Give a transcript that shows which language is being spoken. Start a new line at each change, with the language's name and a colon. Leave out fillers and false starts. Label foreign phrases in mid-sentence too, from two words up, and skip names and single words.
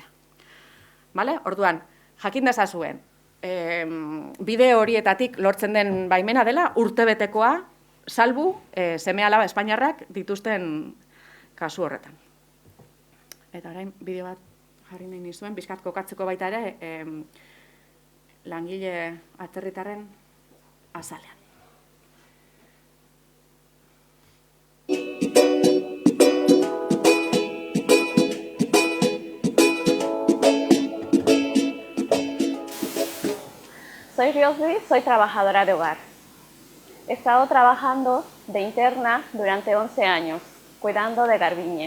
Basque: Orduan, jakin dezazuen, bide horietatik lortzen den baimena dela urtebetekoa, salbu seme-alaba Espainiarrak dituzten kasu horretan. Eta orain, bideo bat jarri nahi nizuen, bizkat kokatzeko baita ere, langile atzerritarren azalean.
Spanish: Soy Riosby, soy trabajadora de hogar. He estado trabajando de interna durante 11 años, cuidando de Garbiñe.